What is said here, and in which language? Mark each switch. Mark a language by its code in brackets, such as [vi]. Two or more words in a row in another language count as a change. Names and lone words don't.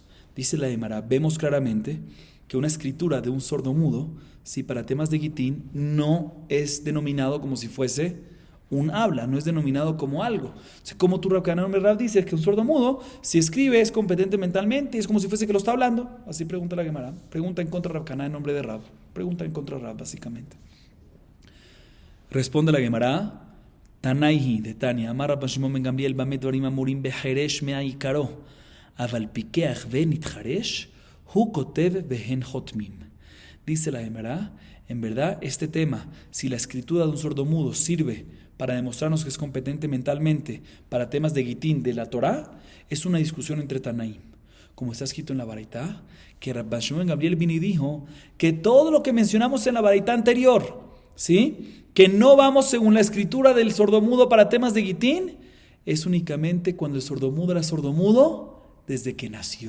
[es] Dice la Gemara, vemos claramente que una escritura de un sordo mudo, si para temas de Gitín, no es denominado como si fuese un habla, no es denominado como algo. O sea, como tú, Rav Kana, dices que un sordo mudo, si escribe, es competente mentalmente, es como si fuese que lo está hablando. Así pregunta la Gemara. Pregunta en contra de Rav Kana en nombre de Rab. Pregunta en contra de Rab, básicamente. Responde la Gemara, [arc] תנאי היא דתניא, [he] אמר רבן שמעון בן גמליאל במה דברים אמורים בחרש מעיקרו אבל פיקח ונתחרש הוא כותב והן חותמים. Dice la Gemara, en verdad, este tema, si la escritura de un sordomudo sirve para demostrarnos que es competente mentalmente para temas de Gitín de la Torá, es una discusión entre Tanaim. Como está escrito en la Baraita, que Rabban Shimon ben Gamliel vino y dijo que todo lo que mencionamos en la Baraita anterior, ¿sí?, que no vamos según la escritura del sordomudo para temas de Gitín, es únicamente cuando el sordomudo era sordomudo desde que nació.